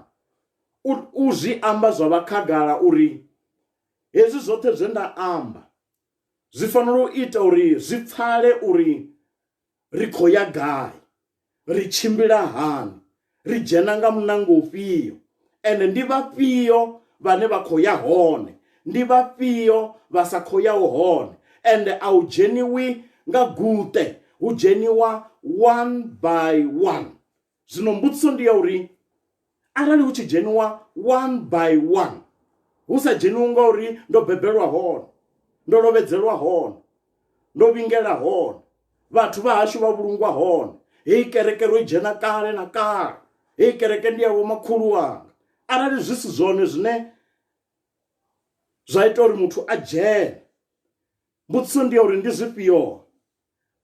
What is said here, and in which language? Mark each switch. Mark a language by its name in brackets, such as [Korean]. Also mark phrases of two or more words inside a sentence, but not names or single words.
[Venda] U zwi amba zwa vha khagala uri hezwi zwoṱhe zwe nda amba zwi fanela u ita uri zwi pfale uri ri khou ya gai, ri tshimbila hani, ri dzhena nga munango ufhio, ende ndi vhafhio vhane vha khou ya hone, ndi vhafhio vha sa khou yaho hone. Ende a u dzheniwi nga guṱe, hu dzheniwa [English] one by one. [Venda] Zwino mbudziso ndi ya uri arali hu tshi dzheniwa [English] one by one, [Venda] hu sa dzheniwi nga uri ndo bebelwa hone, ndo lovhedzelwa hone, ndo vhingela hone, vhathu vha hashu vha vhulungwa hone, heyi kereke ro dzhena kale na kale, heyi kereke ndi ya vho makhulu wanga. Arali zwi si zwone zwine zwa ita uri muthu a dzhene, mbudziso ndi ya uri ndi zwifhio?